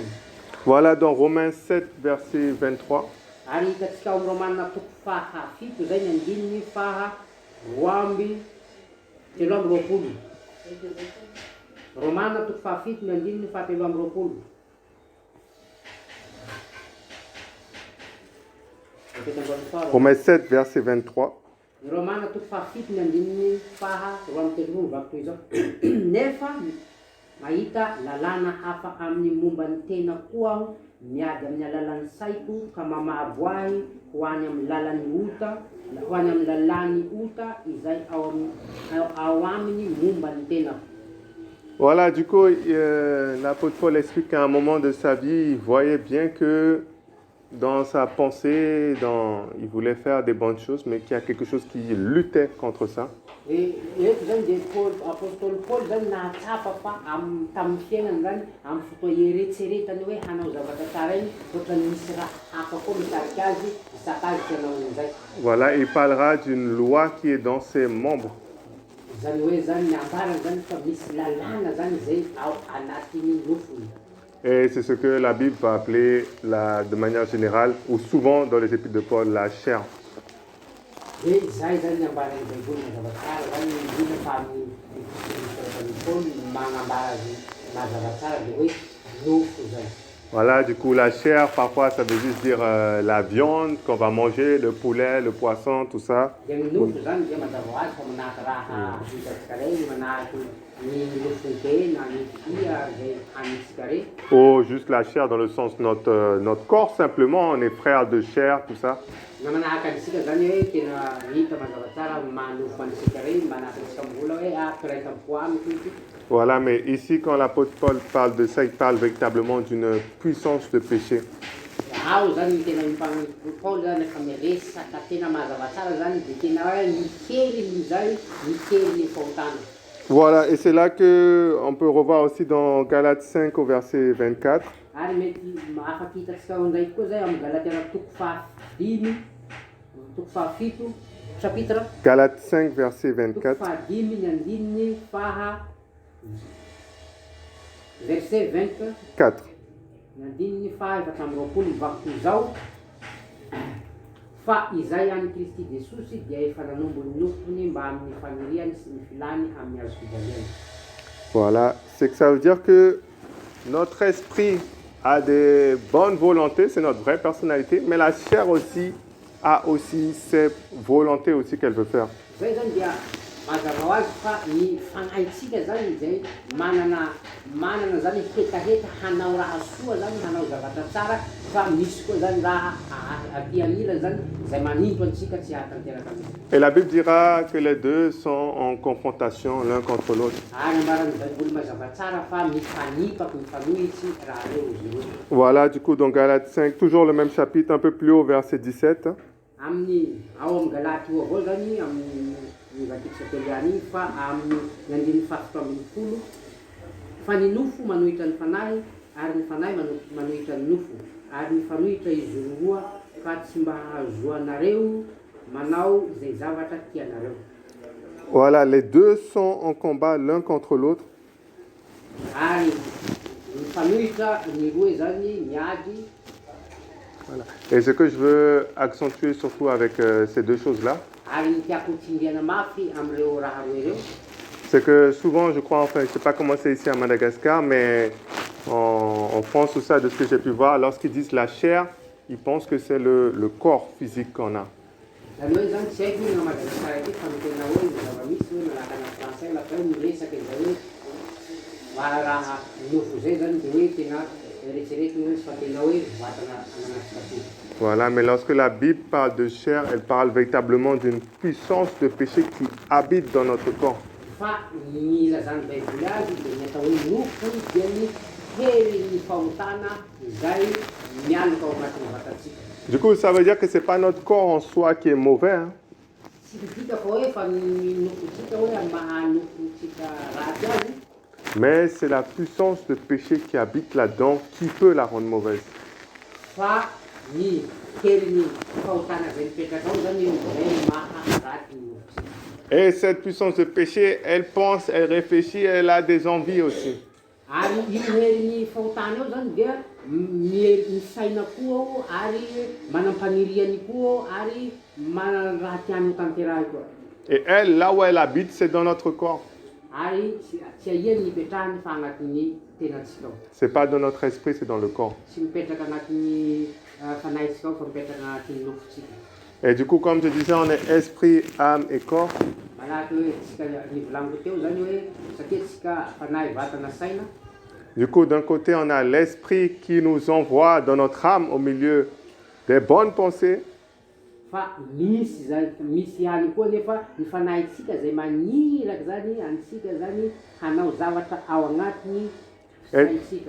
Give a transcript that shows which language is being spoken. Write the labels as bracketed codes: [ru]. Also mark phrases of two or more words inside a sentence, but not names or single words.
[fr] Voilà dans Romains 7, verset 23. [mg] Ary hitatsika ao amin'ny Romanina toko faha fito zay ny andininy faha roa amby telo amby roapolo. Romana toko fahafito ny andininy fahatelo amby roapolo. [fr] Romains 7, verset 23. [mg] Ny Romana toko fahafito ny andininy faha roa amby telopolo vaky toy izao. Nefa mahita lalàna hafa amin'ny momba ny tena koa aho, miady amin'ny alalan'ny saiko ka mamabo ahy ho any amin'ny lalan'ny ota, ho any amin'ny lalàny ota izay ao aminy momba ny tenako. [fr] Voilà, du coup, l'apôtre Paul explique qu'à un moment de sa vie, il voyait bien que dans sa pensée, il voulait faire des bonnes choses, mais qu'il y a quelque chose qui luttait contre ça. [mg] Eto zany dia apôstôly Paoly zany nahatsapa fa tamin'ny fiainany zany amin'ny fotoa eretseretany hoe hanao zavatra tsara iny, ohatrany misy raha hafa koa mitarika azy, isakazy ty hanao an'izay. [fr] Voilà, il parlera d'une loi qui est dans ses membres. [mg] Zany hoe zany ambarany zany fa misy lalàna zany zay ao anatin'ny nofony. [fr] Et c'est ce que la Bible va appeler, de manière générale, ou souvent dans les épîtres de Paul, la chair. [mg] Dia zay zany ambarany baiboly mazava tsara zany indrindra fa amin'ny Paoly magnambara azy mazava tsara dia hoe nofo zany. [fr] Voilà, du coup, la chair, parfois, ça veut juste dire la viande qu'on va manger, le poulet, le poisson, tout ça. [mg] Dia ny nofo zany dia mazava ho azy fa manahaka raha hitantsika reny, manahaka ny nofon-tena, ny fia zay hanintsika reny. [fr] Ou juste la chair dans le sens notre corps, simplement, on est frères de chair, tout ça. [mg] Na manahaka antsika zany hoe tena hita mazava tsara manofo antsika reny, manahaka antsika mbola hoe piraika amiko amiko. [fr] Voilà, mais ici, quand l'apôtre Paul parle de ça, il parle véritablement d'une puissance de péché. [mg] Ao zany tena Paoly zany efa miresaka tena mazava tsara zany dia tena hoe mikely zay mikely ny fahotana. [fr] Voilà, et c'est là qu'on peut revoir aussi dans Galates 5 au verset 24. [mg] Ary mety afaka hitantsika ao ndraiky koa zay amin'ny Galatia toko fahadimy, toko fahafito, [fr] chapitre Galates 5, verset [mg] toko 24. fahadimy ny andininy verset 4. ny andininy faha efatra amby roapolo mivaky toy izao. Fa izay any Kristy Jesosy dia efa nanombo ny nofony mba amin'ny faniriany sy ny filany amin'ny hazo fijaliana. [fr] Voilà, c'est que ça veut dire que notre esprit a des bonnes volontés, c'est notre vraie personnalité, mais la chair aussi a aussi ses volontés aussi qu'elle veut faire. [mg] Zay zany dia mazava ho azy fa ny fanahintsika zany zay manana zany hetaheta hanao raha soa zany, hanao zavatra tsara, fa misy koa zany raha aty anila zany zay maninto antsika tsy hahatanteraka aminy. [fr] Et la Bible dira que les deux sont en confrontation l'un contre l'autre. [mg] Ary ambaran'ny baiboly mazava tsara fa mifanipaky mifanohitsy raha reo izy ireo. [fr] Voilà, du coup, dans Galates 5, toujours le même chapitre, un peu plus haut, verset 17. [mg] Amin'ny ao amin'ny Galaty io avao zany amin'ny vatikisa teliany iny fa amin'ny andininy fahafito ambin'ny folo, fa ny nofo manohitra ny fanahy ary ny fanahy manohitra ny nofo, ary ny fanohitra izy roa ka tsy mba hahazoanareo manao zay zavatra tianareo. [fr] Voilà, les deux sont en combat l'un contre l'autre. [mg] Ary ny fanohitra ny roa zany miady. [fr] Voilà. Et ce que je veux accentuer surtout avec ces deux choses-là, [mg] Ary ny tiako tsindriana mafy am'ireo raha roa ireo, [fr] c'est que souvent, je crois, enfin, je ne sais pas comment c'est ici à Madagascar, mais en France, tout ça, de ce que j'ai pu voir, lorsqu'ils disent la chair, ils pensent que c'est le corps physique qu'on a. [mg] zany hoe zany tsy haiko na Madagasikara aty fa ny tena hoe zava-misy hoe manahaka na français lafa hoe miresaka izay hoe raha nofo zay zany dia hoe tena eritreretiny hoe fa tena hoe vatana ananatsika ty. [fr] Voilà, mais lorsque la Bible parle de chair, elle parle véritablement d'une puissance de péché qui habite dans notre corps. [mg] Fa ny ilazany baiboly azy dia ny atao hoe nofo dia ny hery fahotana izay mialoka ao anatin'ny vatantsika. [fr] Du coup, ça veut dire que ce n'est pas notre corps en soi qui est mauvais. Hein. [mg] Tsy dika fa hoe fa ny nofontsika hoe amin'ny mahanofontsika ratsy azy, [fr] Mais c'est la puissance de péché qui habite là-dedans qui peut la rendre mauvaise. [mg] fa ny hery fahotana zay mipetraka ao zany zay maharaty ny nofosika. [fr] Et cette puissance de péché, elle pense, elle réfléchit, elle a des envies aussi. [mg] Ary io hery fahotana ao zany dia ny saina koa ao ary manam-paniriany koa ao ary mana raha tiany ho tanterahy koa. [fr] Et elle, là où elle habite, c'est dans notre corps. [mg] ary tsy ahiany hipetrahany fa agnatin'ny tenantsika ao. [fr] C'est pas dans notre esprit, c'est dans le corps. [mg] Tsy mipetraka agnatin'ny fanahintsika ao fa mipetraka agnatin'ny nofontsika. [fr] Et du coup, comme je disais, on est esprit, âme et corps. [mg] Malaky hoe tsika nivolaniko teo zany hoe satria tsika fanahy vatana saina. [fr] Du coup, d'un côté, on a l'esprit qui nous envoie dans notre âme au milieu des bonnes pensées. [mg] Fa misy ihany koa nefa ny fanahintsika zay maniraky zany antsika zany hanao zavatra ao agnatiny saintsika.